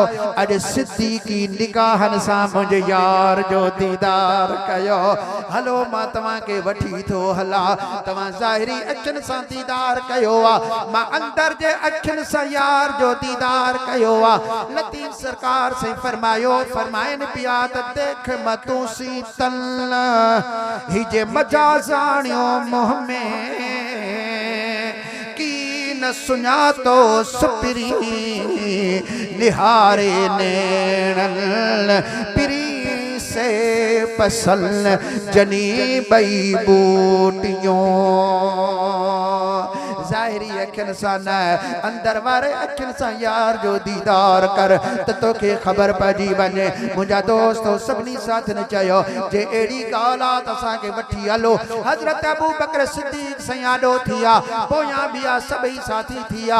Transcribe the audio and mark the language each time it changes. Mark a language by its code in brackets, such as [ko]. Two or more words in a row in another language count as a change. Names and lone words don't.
[sd] अॼु सिद्दीक़ी निगाहनि सां मुंहिंजे यार जो दीदार कयो। हलो मां तव्हांखे वठी थो हलां, तव्हां ज़ाहिरी अखियुनि सां दीदार कयो आहे, मां अंदर जे अखियुनि सां यार जो दीदार कयो आहे। लतीफ़ सरकार से फरमायो, फरमाइनि पिया त देख मतूं सी तल ही जे मजाज़ाणियो मुँह में की न सुञातो सुपिरी निहारे नैणल पिरी से पसल जनी बई बूटियों। ज़ाहिरी अखियुनि सां न, अंदर वारे अखियुनि सां यार जो दीदार कर त तोखे ख़बर पइजी वञे। मुंहिंजा दोस्त सभिनी साथियुनि चयो जे अहिड़ी ॻाल्हि आहे त असांखे वठी हलो। हज़रत अबू बकर सिद्दीक़ साईं आॾो थी विया, पोयां ॿिया सभई साथी थी विया।